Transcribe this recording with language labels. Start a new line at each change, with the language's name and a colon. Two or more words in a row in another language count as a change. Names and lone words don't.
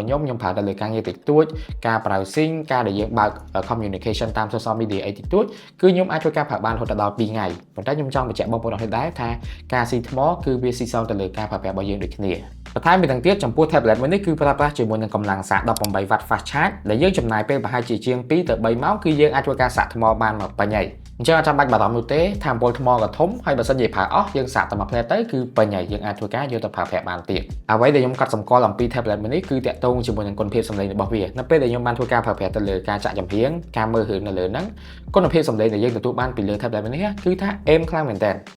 Khmer: ខ្ញុំប្រើទៅលើការងារតិចតួចការ browsing ការដែលយើងបើក communication តាម
English: social media
Khmer: អីតិចតួចគឺខ្ញុំអាចធ្វើការប្រើបានរហូតដល់2ថ្ងៃប៉ុន្តែខ្ញុំចង់បញ្ជាក់បងប្អូនអរគុណដែរថាការស៊ីថ្មគឺវាស៊ីស ងទៅលើការប្រើប្រាស់របស់យើងដូចគ្នាបន្ថែមពីនឹងទៀតចំពោះ tablet មួយនេះគឺប្រើប្រាស់ជាមួយនឹងកម្លាំងសាក 18W
English: fast charge
Khmer: ដែលយើងចំណាយពេលប្រហែលជាជាង2ទៅ3ម៉ោងគឺយើងអាចធ្វើការសាកថ្មបានមកពេញហើយអញ្ចឹងអត់ចាំបាច់បារម្ភនោះទេថាអំពូលថ្មក៏ធំហើយបើសិនជាប្រើអស់យើងសាកតែមួយផ្លែទៅគឺពេញហើយយើងអាចធ្វើការយកទៅប្រើប្រាស់បានទៀតអ្វីដែលខ្ញុំកត់សម្គាល់អំពី tablet មួយនេះគឺតាក់ទងជាមួយនឹងគុណភាពសំឡេងរបស់វានៅពេលដែលខ្ញុំបានធ្វើការប្រើប្រាស់ទៅលើការចាក់ចម្រៀងការមើលរឿងនៅលើហ្នឹងគុណភាពសំឡេងដែលយើងទទួលបានពីលើ tablet មួយនេះគឺថាអេមខ្លាំងមែនតើ